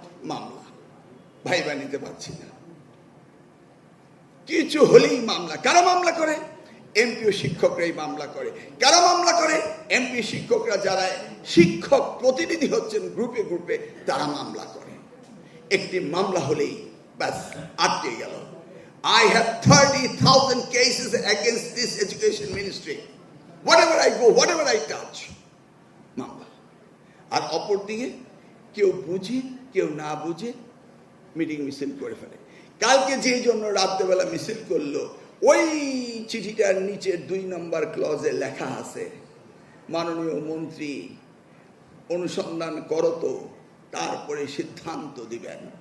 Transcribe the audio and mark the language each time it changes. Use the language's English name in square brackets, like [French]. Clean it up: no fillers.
[Bangla] মামলা ভাইবা নিতে পারছি না। কিছু হলেই মামলা। কারা মামলা করে? এমপিও শিক্ষকরাই মামলা করে। কারা মামলা করে? এমপি শিক্ষকরা, যারা শিক্ষক প্রতিনিধি হচ্ছেন গ্রুপে গ্রুপে, তারা মামলা করে। একটি মামলা হলেই ব্যাস আটকে গেল। [English] I have 30,000 cases against this education ministry. Whatever I go, whatever I touch, মামলা। [Bangla] আর অপর দিকে কেউ বুঝে কেউ না বুঝে মিটিং মিছিল করে ফেলে। কালকে যে জন্য রাত্রেবেলা মিছিল করলো, ওই চিঠিটার নিচে 2 নম্বর ক্লজে লেখা আছে, মাননীয় মন্ত্রী অনুসন্ধান করত, তারপরে সিদ্ধান্ত দিবেন।